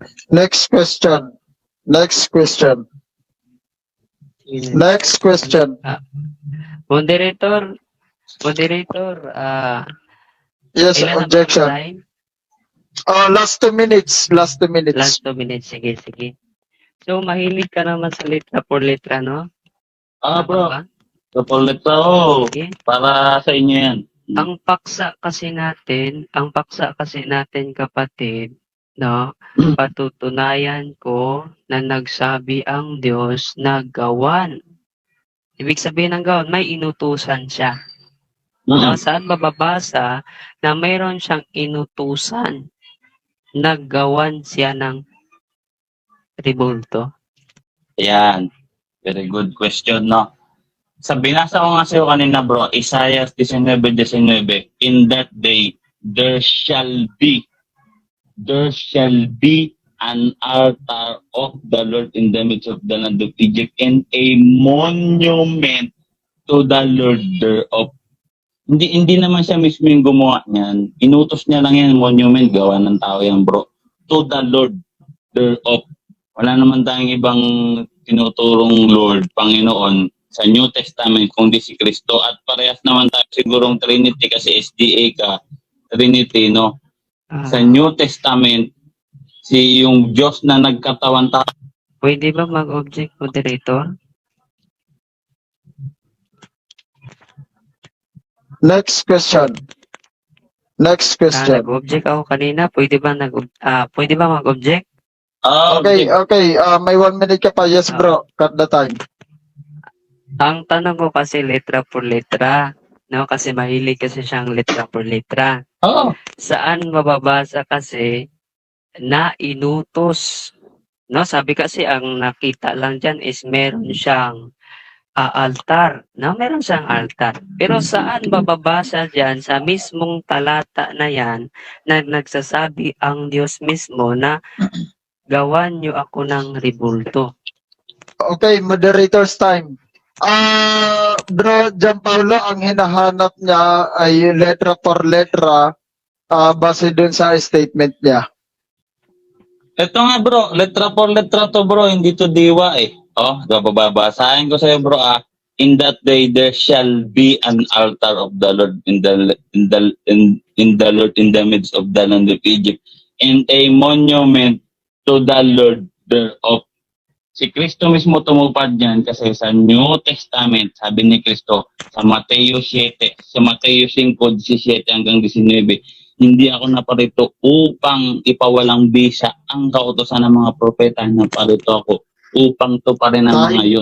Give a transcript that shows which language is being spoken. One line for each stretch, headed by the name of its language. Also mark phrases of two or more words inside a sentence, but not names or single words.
English: Next question. Next question.
Filipino: Yun.
English: Next question. Moderator, Yes,
Filipino: ilan na ba ang
English: objection.
Filipino: time?
English: Last 2 minutes. Last 2 minutes. Last 2 minutes.
Filipino: Sige, sige. So, mahilig ka naman sa
Spanish: letra por letra,
Filipino: no? Tama Bro. ba? Kapalit ako. Sige. Para sa inyo yan. Ang paksa kasi natin, kapatid, no? Patutunayan ko na nagsabi ang Diyos na gawan. Ibig sabihin ng gawan, may inutusan siya. No? Saan mababasa na mayroon siyang inutusan na gawan siya ng ribulto? Yan.
English: Very good question, no?
Filipino: Sa binasa ko nga sa'yo kanina, bro, Isaiah 19:19,
English: in that day, there shall be an altar of the Lord in the midst of the land of Egypt and a monument to the Lord thereof.
Filipino: Hindi naman siya mismo yung gumawa niyan. Inutos niya lang yan, monument, gawa ng tao yan, bro.
English: To the Lord thereof.
Filipino: Wala naman tayong ibang tinuturong Lord, Panginoon, sa
English: New Testament
Filipino: kundi si Kristo. At parehas naman tayo sigurong Trinity kasi SDA ka, Trinity, no? Sa
English: New Testament,
Filipino: yung Diyos na nagkatawan tao. Pwede ba mag-object, moderator?
English: Next question. Next question.
Filipino: Nag-object ako kanina. Pwede ba mag-object? Okay, okay. May 1 minute ka pa.
English: Yes, bro. Cut the time.
Filipino: Ang tanong ko kasi
Spanish: letra por letra.
Filipino: No? Kasi mahilig kasi siyang
Spanish: letra por letra.
Filipino: Oo. Saan mababasa kasi na inutos? No? Sabi kasi ang nakita lang dyan is meron siyang altar. No? Meron siyang altar. Pero saan mababasa dyan sa mismong talata na yan na nagsasabi ang Diyos mismo na gawan niyo ako ng ribulto? Okay,
English: moderator's time.
Filipino: Bro, Gianpaolo, ang hinahanap niya ay
Spanish: letra por letra
Filipino: base dun sa statement niya. Ito nga, bro,
Spanish: letra por letra
Filipino: to, bro, hindi to diwa eh. Babasahin ko sa'yo,
English: bro, in that day there shall be an altar of the Lord in the Lord in the midst of the land of Egypt, and a monument to the Lord thereof.
Filipino: Si Kristo mismo tumupad niyan kasi sa New Testament, sabi ni Kristo sa Mateo 7, sa Mateo 5:17 hanggang 19, hindi ako naparito upang ipawalang bisa ang kautosan ng mga propeta. Naparito ako upang tuparin ang mga yun.